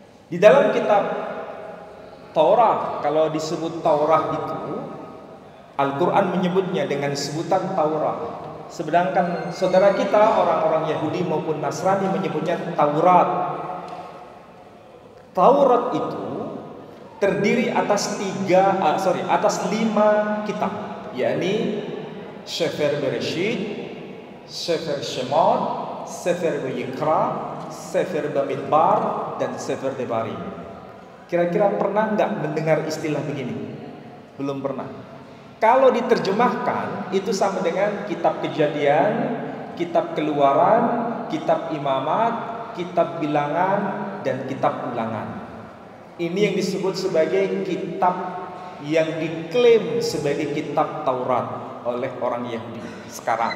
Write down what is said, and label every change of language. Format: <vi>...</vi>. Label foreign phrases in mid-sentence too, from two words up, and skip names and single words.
<id>Di dalam kitab Taurat, kalau disebut Taurat itu Al-Quran menyebutnya dengan sebutan Taurat. Sedangkan saudara kita orang-orang Yahudi maupun Nasrani menyebutnya Taurat. Taurat itu terdiri atas 5 kitab, yakni Sefer Bereshit, Sefer Shemot, Sefer Vayikra, Sefer Bamidbar, dan Sefer Devarim. Kira-kira pernah nggak mendengar istilah begini? Belum pernah. Kalau diterjemahkan itu sama dengan kitab Kejadian, kitab Keluaran, kitab Imamat, kitab Bilangan, dan kitab Ulangan. Ini yang disebut sebagai kitab yang diklaim sebagai kitab Taurat oleh orang Yahudi sekarang.</id>